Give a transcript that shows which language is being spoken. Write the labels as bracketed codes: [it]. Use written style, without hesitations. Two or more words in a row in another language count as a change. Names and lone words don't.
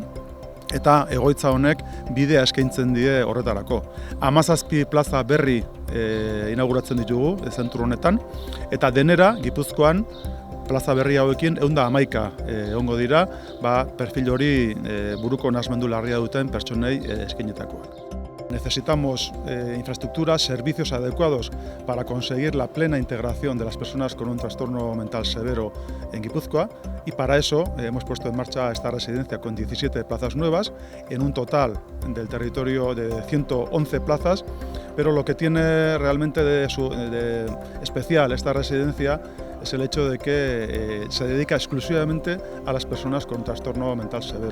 [eu] Eta egoitza honek bidea eskaintzen die horretarako. 17 plaza berri inauguratzen ditugu zentru honetan, eta denera, Gipuzkoan, plaza berri hauekin 111 egongo dira, perfil hori buruko nahasmendu larria duten pertsonei eskainitakoak. [es] Necesitamos infraestructuras, servicios adecuados para conseguir la plena integración de las personas con un trastorno mental severo en Guipúzcoa, y para eso hemos puesto en marcha esta residencia con 17 plazas nuevas, en un total del territorio de 111 plazas, pero lo que tiene realmente de especial esta residencia es el hecho de que se dedica exclusivamente a las personas con trastorno mental severo.